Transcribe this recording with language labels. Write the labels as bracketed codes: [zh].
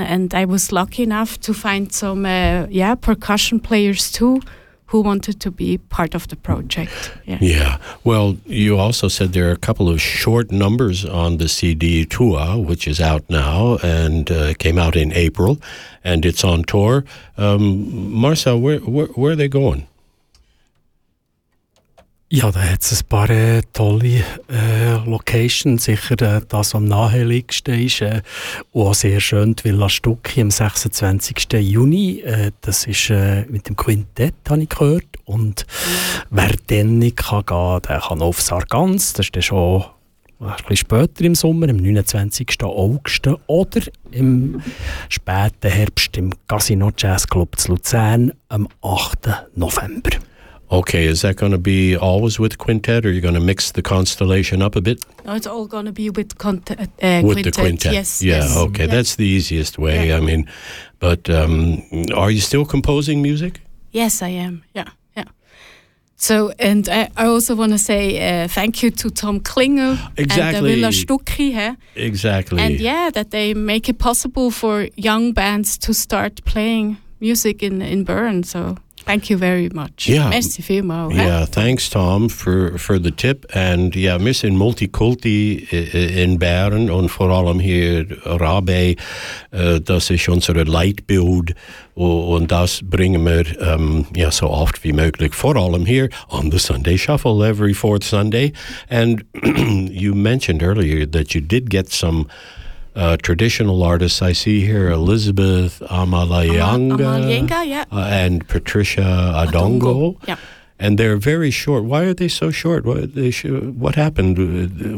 [en] And I was lucky enough to find some percussion players too, who wanted to be part of the project. Yeah. Yeah. Well, you also said there are a couple of short numbers on the CD Tua, which is out now and came out in April, and it's on tour. Marcel, where are they going? [de] Ja, da hat es ein paar tolle Locations. Sicher das, was am naheliegsten ist. Und auch sehr schön, die Villa Stucki am 26. Juni. Das ist mit dem Quintett, habe ich gehört. Und wer dann nicht kann gehen, der kann aufs Arganz. Das ist dann schon ein bisschen später im Sommer, am 29. August. Oder im späten Herbst im Casino Jazz Club zu Luzern am 8. November. [en] Okay, is that going to be always with quintet, or are you going to mix the constellation up a bit? No, it's all going to be with quintet. With the quintet, yes. Yeah, yes. Okay, yes. That's the easiest way, yeah. I mean. But are you still composing music? Yes, I am, So, and I also want to say thank you to Tom Klinger. Exactly. And the Villa Stucki. Yeah? Exactly. And yeah, that they make it possible for young bands to start playing music in Bern, so... Thank you very much. Yeah. [de] Merci vielmals. [en] Yeah, thanks, Tom, for the tip. And yeah, [de] wir sind Multikulti in Bern und vor allem hier Rabe. Das ist unsere Leitbild und das bringen wir so oft wie möglich, vor allem hier [en] on the Sunday Shuffle every fourth Sunday. And you mentioned earlier that you did get some traditional artists. I see here Elizabeth Amalayanga, and Patricia Adongo. Yeah. And they're very short. Why are they so short? What happened?